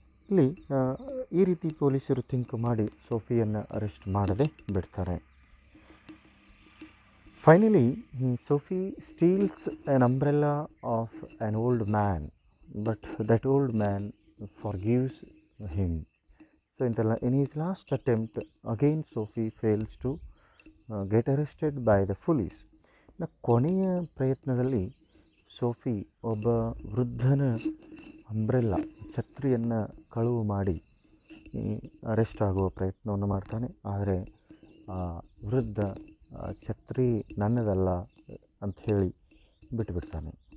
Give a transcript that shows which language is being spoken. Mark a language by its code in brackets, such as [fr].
[kn] ಇಲ್ಲಿ ಈ ರೀತಿ ಪೊಲೀಸರು ಥಿಂಕ್ ಮಾಡಿ ಸೋಫಿಯನ್ನು ಅರೆಸ್ಟ್ ಮಾಡದೆ ಬಿಡ್ತಾರೆ. Finally [en] Sophie steals an umbrella of an old man, but that old man forgives him. So in his last attempt, again Sophie fails to get arrested by the police. [kn] ಕೊನೆಯ ಪ್ರಯತ್ನದಲ್ಲಿ Sophie ಒಬ್ಬ ವೃದ್ಧನ umbrella ಛತ್ರಿಯನ್ನು ಕಳುವು ಮಾಡಿ arrest ಆಗುವ ಪ್ರಯತ್ನವನ್ನು ಮಾಡ್ತಾನೆ. ಆದರೆ ವೃದ್ಧ ಛತ್ರಿ ನನ್ನದಲ್ಲ ಅಂಥೇಳಿ ಬಿಟ್ಟುಬಿಡ್ತಾನೆ.